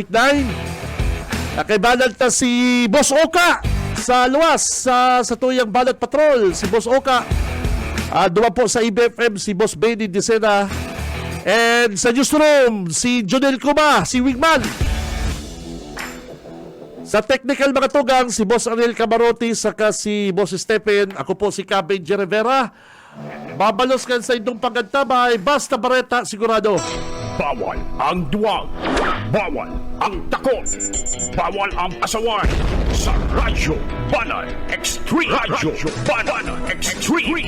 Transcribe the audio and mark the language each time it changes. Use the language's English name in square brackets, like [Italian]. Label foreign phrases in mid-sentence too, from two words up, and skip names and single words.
[Bikol] Nakaibalan ta si Boss Oka sa luwas sa tuyang Balat Patrol. Si Boss Oka. Duma po sa IBFM si Boss Benny Dicena. And sa newsroom, si Jonel Kuma, si Wingman. Sa technical mga tugang, si Boss Ariel Camarote, saka si Boss Stephen. Ako po si Cam Benji Rivera. Babalos ka sa inyong pagkantabay, basta bareta sigurado. Bawal ang duwag. Bawal ang takot. Bawal ang pasaway. Sa Radyo Banat Extreme. Radyo Banat Extreme.